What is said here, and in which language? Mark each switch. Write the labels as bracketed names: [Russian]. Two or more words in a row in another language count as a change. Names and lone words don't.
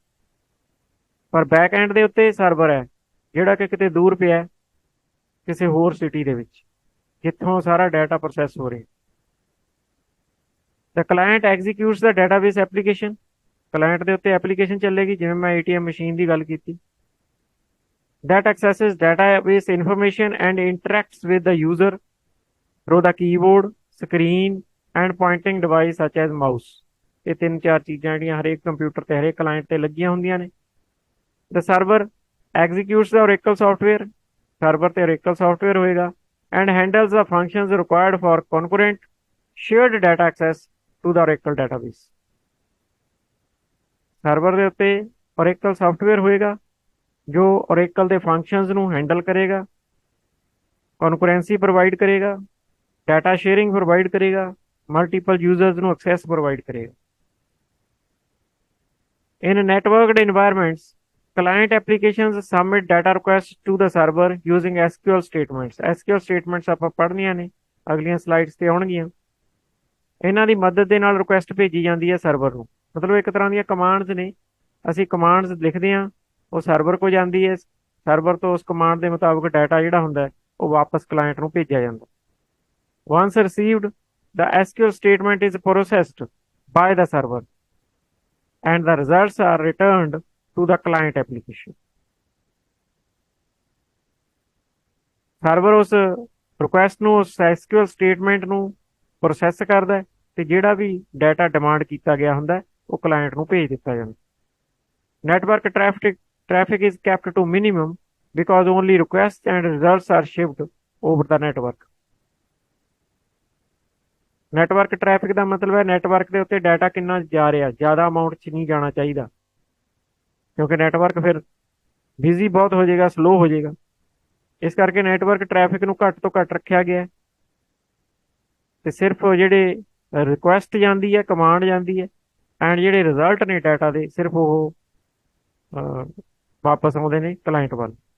[Punjabi] ਪਰ [English] back end [Punjabi] ਦੇ ਉੱਤੇ ਸਰਵਰ ਹੈ ਜਿਹੜਾ ਕਿ ਕਿਤੇ ਦੂਰ ਪਿਆ, ਕਿਸੇ ਹੋਰ ਸਿਟੀ ਦੇ ਵਿੱਚ, ਜਿੱਥੋਂ ਸਾਰਾ [English] data process [Punjabi] ਹੋ ਰਿਹਾ। [English] the client executes the database application, [Punjabi] ਕਲਾਇੰਟ ਦੇ ਉੱਤੇ ਐਪਲੀਕੇਸ਼ਨ ਚੱਲੇਗੀ, ਜਿਵੇਂ ਮੈਂ [English] ATM machine [Punjabi] ਦੀ ਗੱਲ ਕੀਤੀ। [English] that accesses database information and interacts with the user through the keyboard, screen and pointing device such as mouse. [Punjabi] ਇਹ 3 4 ਚੀਜ਼ਾਂ ਜਿਹੜੀਆਂ ਹਰੇਕ ਕੰਪਿਊਟਰ ਤੇ ਹਰੇਕ ਕਲਾਇੰਟ ਤੇ ਲੱਗੀਆਂ ਹੁੰਦੀਆਂ ਨੇ। [English] The server executes the Oracle software, [Punjabi] ਸਰਵਰ ਤੇ [English] Oracle software [Punjabi] ਹੋਏਗਾ, [English] and handles the functions required for concurrent shared data access to the Oracle database. [Punjabi] ਸਰਵਰ ਦੇ ਉੱਤੇ [English] Oracle software [Punjabi] ਹੋਏਗਾ ਜੋ Oracle ਦੇ ਫੰਕਸ਼ਨਸ ਨੂੰ ਹੈਂਡਲ ਕਰੇਗਾ, [English] concurrency provide [Punjabi] ਕਰੇਗਾ, [English] data sharing provide [Punjabi] ਕਰੇਗਾ, [English] multiple users [Punjabi] ਨੂੰ [English] access provide [Punjabi] ਕਰੇਗਾ। [English] In networked environments, client applications submit data requests to the server using SQL statements. SQL statements [Punjabi] ਆਪਾਂ ਪੜ੍ਹਨੀਆਂ ਨੇ, ਅਗਲੀਆਂ ਸਲਾਈਡਸ ਤੇ ਆਉਣਗੀਆਂ। ਇਹਨਾਂ ਦੀ ਮਦਦ ਦੇ ਨਾਲ ਰਿਕੁਐਸਟ ਭੇਜੀ ਜਾਂਦੀ ਹੈ ਸਰਵਰ ਨੂੰ, ਮਤਲਬ ਇੱਕ ਤਰ੍ਹਾਂ ਦੀਆਂ ਕਮਾਂਡਸ ਨੇ। ਅਸੀਂ ਕਮਾਂਡਸ ਲਿਖਦੇ ਹਾਂ, ਉਹ ਸਰਵਰ ਕੋਲ ਜਾਂਦੀ ਹੈ, ਸਰਵਰ ਤੋਂ ਉਸ ਕਮਾਂਡ ਦੇ ਮੁਤਾਬਕ ਡਾਟਾ ਜਿਹੜਾ ਹੁੰਦਾ ਹੈ ਉਹ ਵਾਪਸ ਕਲਾਇੰਟ ਨੂੰ ਭੇਜਿਆ ਜਾਂਦਾ। [English] Once received, the SQL statement is processed by the server and the results are returned to the client application. [Punjabi] ਸਰਵਰ ਉਸ ਰਿਕੁਐਸਟ ਨੂੰ, ਉਸ [English] SQL statement [Punjabi] ਨੂੰ ਪ੍ਰੋਸੈਸ ਕਰਦਾ ਹੈ ਤੇ ਜਿਹੜਾ ਵੀ [English] data demand [Punjabi] ਕੀਤਾ ਗਿਆ ਹੁੰਦਾ ਹੈ ਉਹ ਕਲਾਇੰਟ ਨੂੰ ਭੇਜ ਦਿੱਤਾ ਜਾਂਦਾ। [English] ਨੈਟਵਰਕ traffic is kept to minimum because only requests and results are shipped over the network. network traffic [Punjabi] ਦਾ ਮਤਲਬ ਹੈ ਨੈਟਵਰਕ ਦੇ ਉੱਤੇ ਡਾਟਾ ਕਿੰਨਾ ਜਾ ਰਿਹਾ, ਜ਼ਿਆਦਾ ਅਮਾਊਂਟ 'ਚ ਨਹੀਂ ਜਾਣਾ ਚਾਹੀਦਾ, ਕਿਉਂਕਿ ਨੈਟਵਰਕ ਫਿਰ ਬਿਜ਼ੀ ਬਹੁਤ ਹੋ ਜਾਏਗਾ, ਸਲੋ ਹੋ ਜਾਏਗਾ। ਇਸ ਕਰਕੇ [English] network traffic [Punjabi] ਨੂੰ ਘੱਟ ਤੋਂ ਘੱਟ ਰੱਖਿਆ ਗਿਆ ਤੇ ਸਿਰਫ ਜਿਹੜੇ ਰਿਕੁਐਸਟ ਜਾਂਦੀ ਹੈ, ਕਮਾਂਡ ਜਾਂਦੀ ਹੈ ਐਂਡ ਜਿਹੜੇ ਰਿਜ਼ਲਟ ਨੇ ਡਾਟਾ ਦੇ ਸਿਰਫ ਉਹ ਵਾਪਸ ਆਉਂਦੇ ਨੇ ਕਲਾਇੰਟ ਵੱਲ।